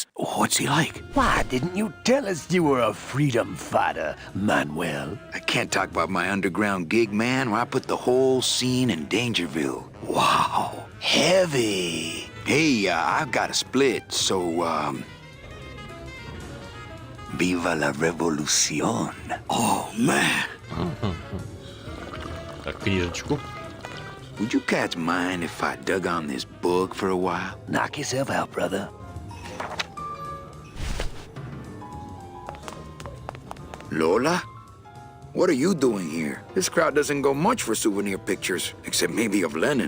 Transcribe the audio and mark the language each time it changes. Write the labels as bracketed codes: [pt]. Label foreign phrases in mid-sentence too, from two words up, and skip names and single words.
[en] What's he like? Why didn't you tell us you were a freedom fighter, Manuel? I can't talk about my underground gig, man, where I put the whole scene in Dangerville. Wow, heavy. Hey, I've got a split, so, [es] Viva la revolución. [en] Oh, man. [ru] Так, книжечку. [en] Would you cats mind if I dug on this book for a while? Knock yourself out, brother. Lola? What are you doing here? This crowd doesn't go much for souvenir pictures, except maybe of Lenin.